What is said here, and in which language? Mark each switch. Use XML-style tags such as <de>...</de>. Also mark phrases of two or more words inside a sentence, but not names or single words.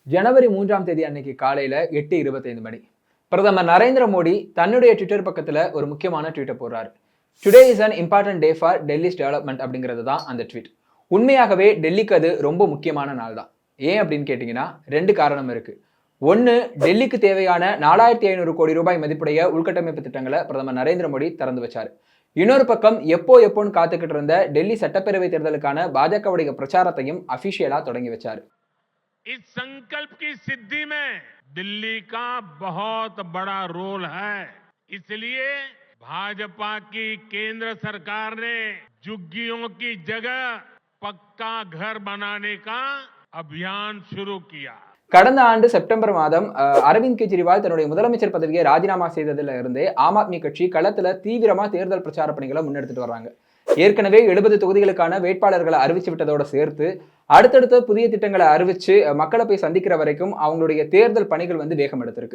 <ta>ஜனவரி 3ஆம் தேதி அன்னைக்கு காலையில 8:25 மணி. பிரதமர் நரேந்திர மோடி தன்னுடைய ட்விட்டர் பக்கத்துல ஒரு முக்கியமான ட்வீட்டை போடுறாரு.</ta> <en>Today is an important day for Delhi's development</en> <ta>அப்படிங்கிறது தான் அந்த ட்வீட். உண்மையாகவே டெல்லிக்கு அது ரொம்ப முக்கியமான நாள் தான். ஏன் அப்படின்னு கேட்டீங்கன்னா 2 காரணம் இருக்கு. ஒன்னு, டெல்லிக்கு தேவையான 4500 கோடி ரூபாய் மதிப்புடைய உள்கட்டமைப்பு திட்டங்களை பிரதமர் நரேந்திர மோடி திறந்து வச்சாரு. இன்னொரு பக்கம் எப்போன்னு காத்துக்கிட்டு இருந்த டெல்லி சட்டப்பேரவை தேர்தலுக்கான பாஜகவுடைய பிரச்சாரத்தையும் அபிஷியலா தொடங்கி வச்சாரு.</ta> <hi>इस संकल्प की सिद्धि में दिल्ली का बहुत बड़ा रोल है। इसलिए भाजपा की केंद्र सरकार ने झुग्गियों की जगह पक्का घर बनाने का अभियान शुरू किया।</hi> <ta>கடந்த ஆண்டு செப்டம்பர் மாதம் அரவிந்த் கெஜ்ரிவால் தன்னுடைய முதலமைச்சர் பதவியை ராஜினாமா செய்ததில் இருந்தே ஆம் ஆத்மி கட்சி களத்துல தீவிரமா தேர்தல் பிரச்சார பணிகளை முன்னெடுத்துட்டு வர்றாங்க. ஏற்கனவே 70 தொகுதிகளுக்கான வேட்பாளர்களை அறிவிச்சு விட்டதோட சேர்த்து அடுத்தடுத்த புதிய திட்டங்களை அறிவிச்சு மக்களை போய் சந்திக்கிற வரைக்கும் அவங்களுடைய தேர்தல் பணிகள் வந்து வேகம் எடுத்திருக்கு.</ta>